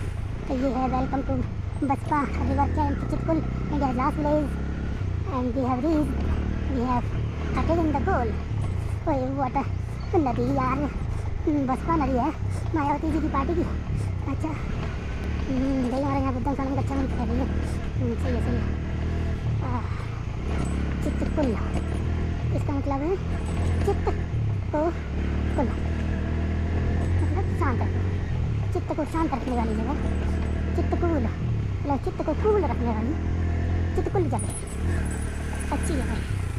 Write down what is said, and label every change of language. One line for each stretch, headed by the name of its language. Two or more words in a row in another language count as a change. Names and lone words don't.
Hindi: तो ये है
English: welcome to Baspa River Camp Chitkul, India last village, and we have attained the goal.
Hindi: वाटर नदी यार, बसपा नदी है, मायावती जी की पार्टी की। अच्छा भाई हमारे यहाँ
Pali: बुद्धं शरणं गच्छामि
Hindi: कह रही है। सही है सही है। चित्रकुल इसका मतलब है चित्त को कुल, मतलब शांत रखना, चित्त को शांत रखने वाली जगह चित्तकूल, मतलब चित्त को कूल रखने वाली चित्तकुल जगह, अच्छी जगह है।